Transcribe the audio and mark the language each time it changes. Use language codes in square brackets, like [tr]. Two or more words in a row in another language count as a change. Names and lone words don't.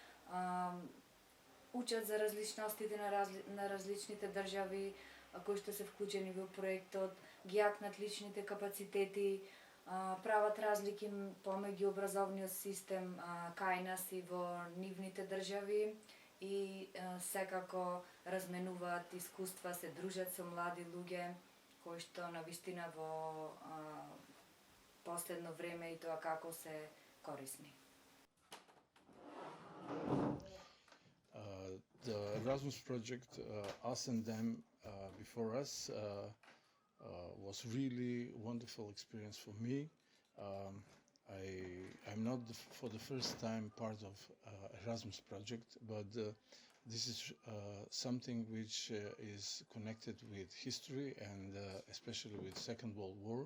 [mk] учат за различностите на различните држави кои што се вклучени во проектот, ги јакнат личните капацитети, прават разлики помеѓу образовниот систем кај нас и во нивните држави и секако разменуваат искуства, се дружат со млади луѓе кои што навистина во последно време и тоа како се корисни. [en] The Erasmus project, Us and Them Before Us, was really wonderful experience for me. I'm not for the first time part of Erasmus project, but this is something which is connected with history and especially with Second World War.